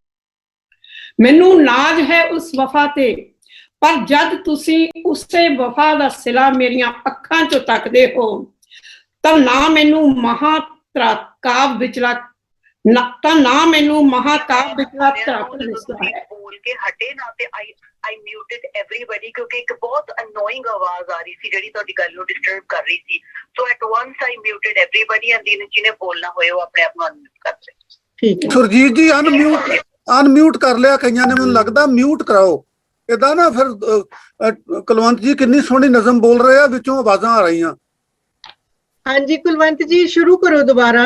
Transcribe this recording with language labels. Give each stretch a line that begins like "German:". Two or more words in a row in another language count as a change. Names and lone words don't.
Punjabi: ਮੈਨੂੰ ਨਾਜ਼ ਹੈ ਉਸ ਵਫਾ ਤੇ, ਪਰ ਜਦ ਤੁਸੀਂ ਉਸੇ ਵਫਾ ਦਾ ਸਿਲਾ ਮੇਰੀਆਂ ਅੱਖਾਂ ਚੋਂ ਤੱਕਦੇ ਹੋ, ਤਾਂ ਨਾ ਮੈਨੂੰ ਮਹਾਕਾਵ ਵਿਚਲਾ ਤਾਂ ਨਾ ਮੈਨੂੰ ਮਹਾਕਾਵ ਵਿਚਲਾ ਧਰਤ ਦਿਸਦਾ ਹੈ। ਬੋਲ ਕੇ ਹਟੇ ਨਾ, ਤੇ
English: I muted everybody
Punjabi: ਕਿਉਂਕਿ ਇੱਕ ਬਹੁਤ annoying ਆਵਾਜ਼ ਆ ਰਹੀ ਸੀ ਜਿਹੜੀ ਤੁਹਾਡੀ ਗੱਲ ਨੂੰ ਡਿਸਟਰਬ ਕਰ ਰਹੀ ਸੀ।
English: So at once I muted everybody and
Punjabi: ਜਿਹਨੇ ਬੋਲਣਾ ਹੋਏ ਉਹ ਆਪਣੇ ਆਪ ਨੂੰ ਅਨਮਿਊਟ ਕਰ ਲੈ। ਠੀਕ ਹੈ ਸੁਰਜੀਤ ਜੀ, ਅਨਮਿਊਟ ਕਰ ਲਿਆ ਕਈਆਂ ਨੇ, ਮੈਨੂੰ ਲੱਗਦਾ ਮਿਊਟ ਕਰਾਓ ਇਦਾਂ ਨਾ। ਫਿਰ ਕੁਲਵੰਤ ਜੀ ਕਿੰਨੀ ਸੋਹਣੀ ਨਜ਼ਮ ਬੋਲ ਰਹੇ ਆ, ਵਿੱਚੋਂ ਆਵਾਜ਼ਾਂ ਆ ਰਹੀਆਂ। ਹਾਂਜੀ ਕੁਲਵੰਤ ਜੀ ਸ਼ੁਰੂ ਕਰੋ ਦੁਬਾਰਾ।